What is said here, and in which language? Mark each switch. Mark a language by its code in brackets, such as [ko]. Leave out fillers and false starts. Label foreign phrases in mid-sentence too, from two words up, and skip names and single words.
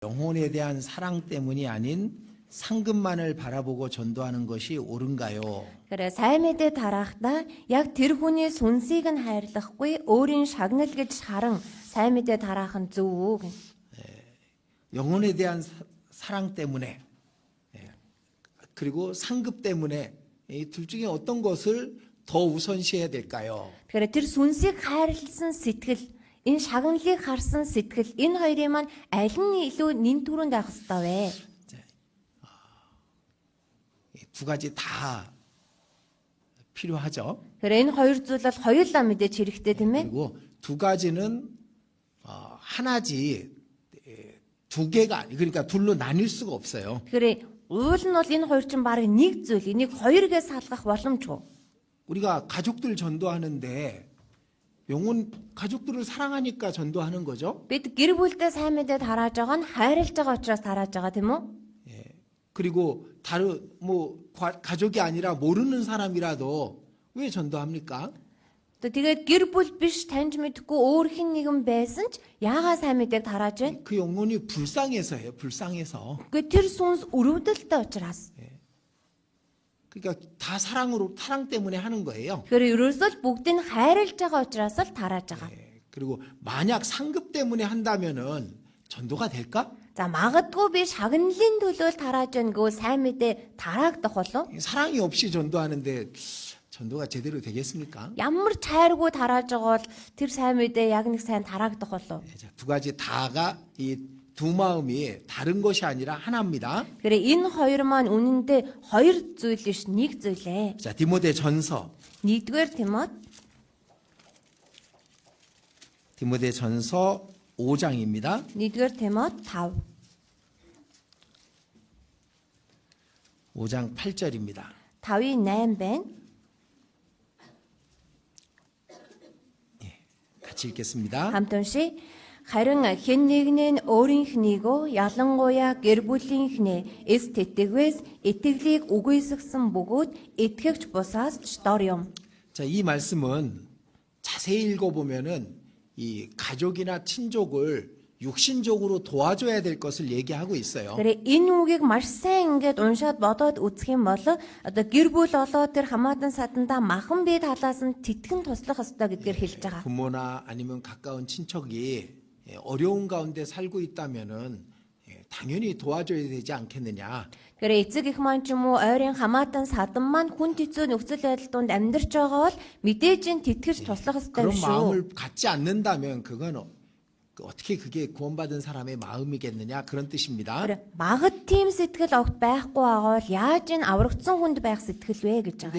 [ko] 영혼에 대한 사랑 때문이 아닌 상급만을 바라보고 전도하는 것이 옳은가요? [mn] Тэгэхээр сайн мэдээ тарахдаа яг тэр хүний сүнсийг нь хайрлахгүй өөрийн шагнал гэж харан сайн мэдээ тараах нь зөв үү гэнэ. [ko] 영혼에 대한 사랑 때문에 그리고 상급 때문에 이 둘 중에 어떤 것을 더 우선시해야 될까요? [mn] Тэгэхээр тэр сүнсийг хайрлсан сэтгэл, энэ шагналыг харсан сэтгэл, энэ хоёрын маань аль нь илүү нэн түрүүнд авах ёстой вэ? [ko] 두 가지 다 필요하죠. [mn] Тэгэхээр энэ хоёр зүйл бол хоёулаа мэдээж хэрэгтэй тийм ээ. [ko] 그리고 두 가지는 하나지 두 개가 그러니까 둘로 나뉠 수가 없어요. [mn] Тэгэхээр уул нь бол энэ хоёр чинь баг нэг зүйл, энийг хоёргээс салгах боломжгүй. [ko] 우리가 가족들 전도하는데 영혼 가족들을 사랑하니까 전도하는 거죠. [mn] Бид гэр бүлдээ сайн мэдээ тарааж байгаа нь хайрлаж байгаа учраас тарааж байгаа тийм үү? [ko] 그리고 다른 가족이 아니라 모르는 사람이라도 왜 전도합니까? [mn] Тэгээд гэр бүл биш таньж мэдхгүй өөр хин нэгэн байсан ч яагаад сайн мэдээг тарааж байна? [ko] 그 영혼이 불쌍해서예요. 불쌍해서. [mn] Гэхдээ тэр сүнс өрөвдөлтөй учраас. [ko] 그러니까 다 사랑 때문에 하는 거예요. [mn] Тэгэхээр ерөөсөө л бүгдийг нь хайрлаж байгаа учраас л тарааж байгаа. [ko] 그리고 만약 상급 때문에 한다면은 전도가 될까? [mn] За магадгүй би шагналын төлөө тарааж байна гэвэл сайн мэдээ тараагдах болов? [ko] 사랑이 없이 전도하는데 전도가 제대로 되겠습니까? [mn] Ямар ч хайргүй тарааж байгаа бол тэр сайн мэдээ яг нэг сайн тараагдах болов? [ko] 두 가지 다가 이 두 마음이 다른 것이 아니라 하나입니다. [mn] Тэгэхээр энэ хоёр маань үнэндээ хоёр зүйл биш нэг зүйлээ. [ko] 자, 디모데전서 5장입니다. [mn] 1-р Тимот 5. [ko] 5장 8절입니다. [mn] 5-ийн 8 байна. [ko] 같이 읽겠습니다. [mn] Хамт уншия. Харин хэн нэгний өөрийнхнийгөө ялангуяа гэр бүлийнхнээ эс тэтгэвээс итгэлийг үгүйсгсэн бөгөөд итгэгч бусаас ч дор юм. [ko] 자, 이 말씀은 자세히 읽어보면은 이 가족이나 친족을 육신적으로 도와줘야 될 것을 얘기하고 있어요. [mn] Тэгэхээр энэ үгийг маш сайн ингээд уншаад бодоод үзэх юм бол одоо гэр бүл олоод тэр хамаатан садандаа махан бие талаас нь тэтгэн туслах ёстой гэдгээр хэлж байгаа. [ko] 부모나 아니면 가까운 친척이 어려운 가운데 살고 있다면은 당연히 도와줘야 되지 않겠느냐. [mn] Тэгэхээр эцэг их маань ч юм уу ойрын хамаатан садан маань хүн хэцүү нөхцөл байдал донд амьдарч байгаа бол мэдээж энэ тэтгэж туслах ёстой [ko] 그런 [mn] шүү. [ko] 마음을 갖지 않는다면 그건 어떻게 그게 구원받은 사람의 마음이겠느냐 그런 뜻입니다. [mn] Тэгэхээр багт тийм сэтгэл огт байхгүй байгаа бол яаж энэ аврагдсан хүнд байх сэтгэл вэ гэж байгаа.